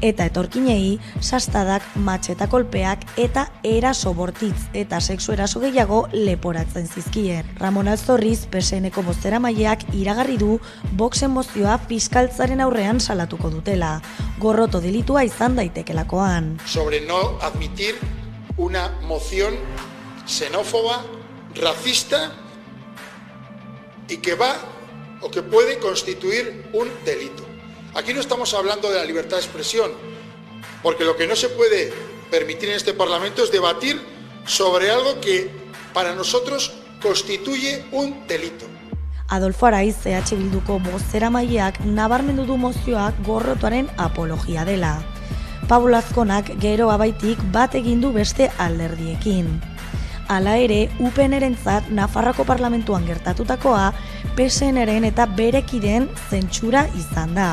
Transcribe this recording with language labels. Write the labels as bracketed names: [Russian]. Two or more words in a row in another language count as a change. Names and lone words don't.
[Basque] eta etorkinei sastadak, matxeta kolpeak eta eraso bortitz eta sexu eraso gehiago leporatzen zizkien. Ramon Alzorriz, PSN-ko bozeramaileak iragarri du Voxen mozioa fiskaltzaren aurrean salatuko dutela. Gorroto delitua izan daitekelakoan. [Spanish] Sobre no admitir una moción xenófoba, racista y que va o que puede constituir un delito. Aquí no estamos hablando de la libertad de expresión, porque lo que no se puede permitir en este Parlamento es debatir sobre algo que para nosotros constituye un delito. [Basque] Adolfo Araiz, EH Bilduko bozeramaileak nabarmendu du mozioak gorrotoaren apologia dela. Pablo Azkonak gero abaitik bat egin du beste alderdiekin. Hala ere, UPN-rentzat Nafarroako Parlamentuan gertatutakoa PSN-ren eta berekideen zentsura izan da.